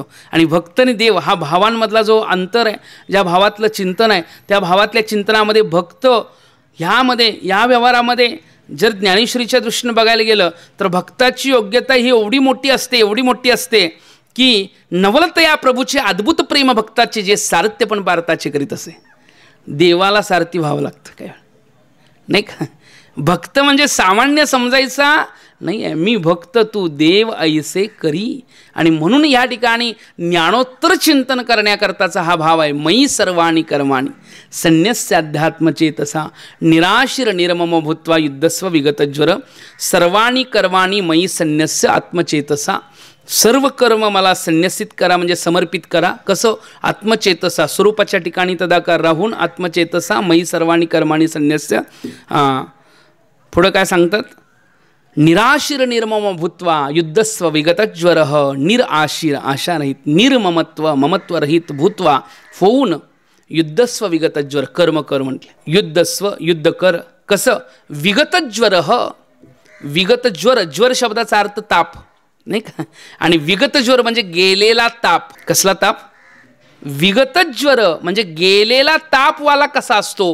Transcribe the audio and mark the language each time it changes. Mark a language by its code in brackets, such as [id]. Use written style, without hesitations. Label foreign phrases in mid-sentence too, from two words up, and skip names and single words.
[mr] आणि भक्त आणि देव हा भावांमधला जो अंतर आहे, ज्या भावातलं चिंतन आहे त्या भावातल्या चिंतनामध्ये भक्त ह्यामध्ये या व्यवहारामध्ये जर ज्ञानेश्वरीच्या दृष्टीने बघायला गेलं तर भक्ताची योग्यता ही एवढी मोठी असते की नवलतया प्रभूचे अद्भुत प्रेम भक्ताचे जे सारथ्य पण पार्थाचे करीत असे. देवाला सारथी व्हावं लागतं काय नाही का. भक्त म्हणजे सामान्य समजायचा नाही आहे. मी भक्त तू देव ऐसे करी. आणि म्हणून या ठिकाणी ज्ञानोत्तर चिंतन करण्याकरताचा हा भाव आहे. [sa] मयी सर्वाणी कर्माणी संन्यस्य अध्यात्मचेतसा निराशिर निर्मम भूत्वा युद्धस्व विगतज्वर सर्वाणी कर्माणी मयी संन्यस्य आत्मचेतसा. [mr] सर्व कर्म मला संन्यसित करा म्हणजे समर्पित करा. कसं? आत्मचेतसा स्वरूपाच्या ठिकाणी तदाकार राहून [sa] आत्मचेतसा मयी सर्वाणी कर्माणी संन्यस्य. [mr] पुढं काय सांगतात? [sa] निराशिर निर्मम भूत्वा युद्धस्व विगतज्वर [mr] निराशिर आशारहित निर्ममत्व ममत्वरहित भूत्वा होऊन [sa] युद्धस्व विगतज्वर [mr] कर्म कर म्हटले. युद्धस्व युद्ध कर. कसं? विगतज्वर विगतज्वर ज्वर शब्दाचा अर्थ ताप नाही का. आणि विगतज्वर म्हणजे गेलेला ताप. कसला ताप? विगतज्वर म्हणजे गेलेला तापवाला कसा असतो?